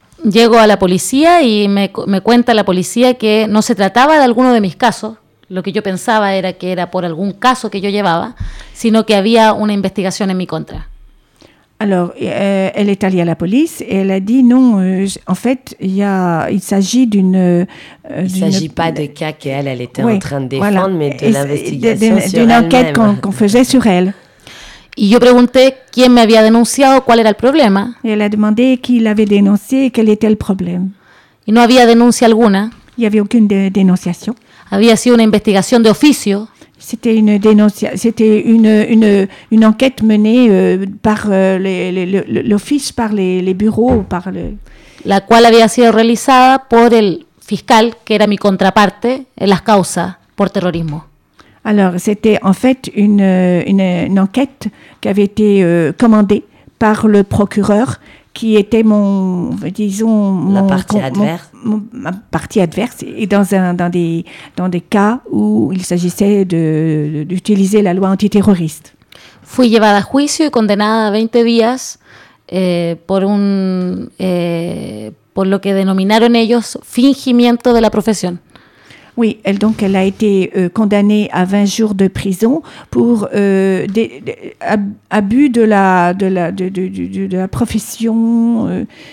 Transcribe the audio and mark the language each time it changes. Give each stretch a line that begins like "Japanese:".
Spanish: Llego a la policía y me cuenta la policía que no se trataba de alguno de mis casos. Lo que yo pensaba era que era por algún caso que yo llevaba, sino que había una investigación en mi contra.
French: Alors, elle est allée à la police et elle a dit non, en fait, il s'agit d'une... Il ne s'agit pas de cas qu'elle était en train de défendre, voilà, mais de l'investigation sur d'une enquête qu'on faisait sur elle.
Spanish: Y yo pregunté quién me había denunciado, cuál era el problema.
French: Et elle a demandé qui l'avait dénoncé et quel était le problème.
Spanish: Y no había denuncia alguna.
French: Il n'y avait aucune dénonciation.
Spanish: Había sido una investigación de oficio.
French: C'était une dénonciation, c'était une enquête menée par l'office, par les bureaux, par le...
Spanish: La cual había sido realizada por el fiscal que era mi contraparte en las causas por terrorismo.
French: Alors, c'était en fait une enquête qui avait été commandée par le procureur qui était ma partie adverse et dans des cas où il s'agissait d'utiliser la loi antiterroriste.
Spanish: Fui llevada a juicio y condenada a 20 días por lo que denominaron ellos fingimiento de la profesión.
French: Oui, elle a été condamnée à 20 jours de prison pour abus de la profession.